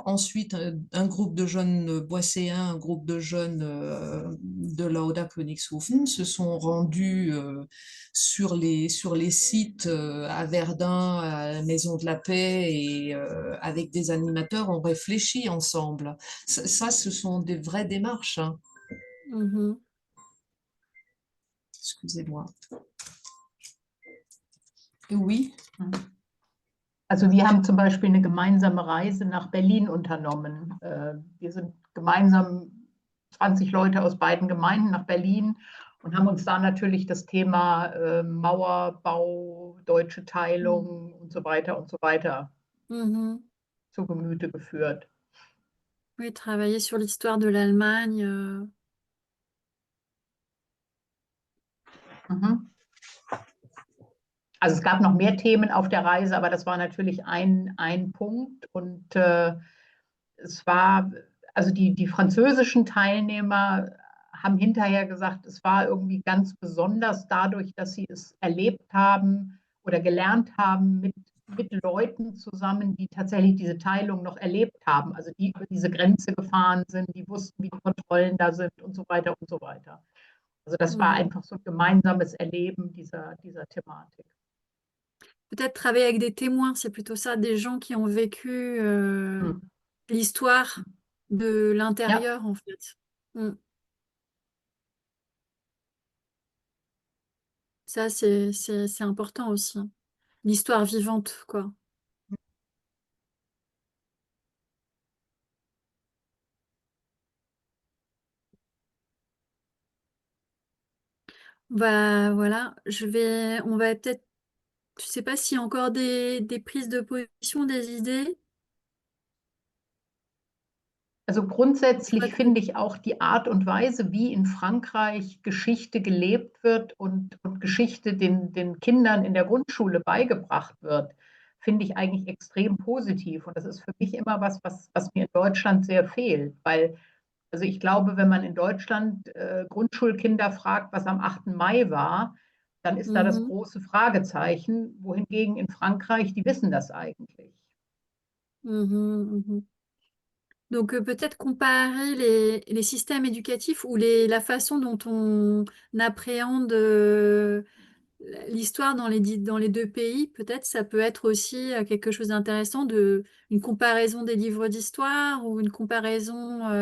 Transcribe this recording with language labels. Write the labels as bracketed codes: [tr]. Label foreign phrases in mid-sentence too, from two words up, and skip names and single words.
[fr] Ensuite, un groupe de jeunes boisséens, un groupe de jeunes de Lauda Königshofen se sont rendus sur les sites à Verdun, à la Maison de la Paix, et avec des animateurs, on réfléchit ensemble. Ça, ce sont des vraies démarches, hein. Excusez-moi. Oui. [de] Also wir haben zum Beispiel eine gemeinsame Reise nach Berlin unternommen. Wir sind gemeinsam 20 Leute aus beiden Gemeinden nach Berlin und haben uns da natürlich das Thema Mauerbau, deutsche Teilung und so weiter zu Gemüte geführt. [fr] Oui, travailler sur l'histoire de l'Allemagne. [de] Also es gab noch mehr Themen auf der Reise, aber das war natürlich ein Punkt. Und es war, also die französischen Teilnehmer haben hinterher gesagt, es war irgendwie ganz besonders dadurch, dass sie es erlebt haben oder gelernt haben mit Leuten zusammen, die tatsächlich diese Teilung noch erlebt haben, also die über diese Grenze gefahren sind, die wussten, wie die Kontrollen da sind und so weiter und so weiter. Also das war einfach so ein gemeinsames Erleben dieser Thematik. [fr] Peut-être travailler avec des témoins, c'est plutôt ça, des gens qui ont vécu l'histoire de l'intérieur, en fait. Ça, c'est important aussi. L'histoire vivante, quoi. Bah voilà, on va peut-être, je sais pas s'il y a encore des prises de position, des idées. [de] Also grundsätzlich finde ich auch die Art und Weise, wie in Frankreich Geschichte gelebt wird und Geschichte den Kindern in der Grundschule beigebracht wird, finde ich eigentlich extrem positiv. Und das ist für mich immer was mir in Deutschland sehr fehlt. Weil, also ich glaube, wenn man in Deutschland Grundschulkinder fragt, was am 8. Mai war, dann ist da das große Fragezeichen, wohingegen in Frankreich, die wissen das eigentlich. [fr] Donc peut-être comparer les systèmes éducatifs ou la façon dont on appréhende l'histoire dans les deux pays, peut-être ça peut être aussi quelque chose d'intéressant, une comparaison des livres d'histoire ou une comparaison.